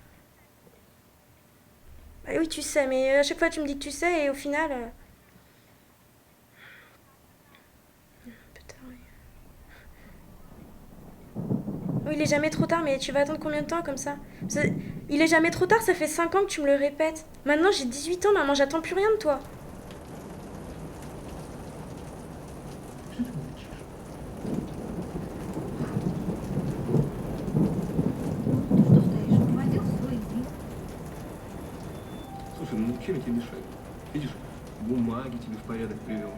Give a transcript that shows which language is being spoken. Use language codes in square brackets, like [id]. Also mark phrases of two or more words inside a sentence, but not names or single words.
[fr] Bah oui, tu sais, mais à chaque fois, tu me dis que tu sais, et au final... Putain, oui. Oui, il est jamais trop tard, mais tu vas attendre combien de temps comme ça? Il est jamais trop tard, ça fait 5 ans que tu me le répètes. Maintenant, j'ai 18 ans, maman, j'attends plus rien de toi. [ru] Слушай, ну чем я тебе мешаю? Видишь, бумаги тебе в порядок привел.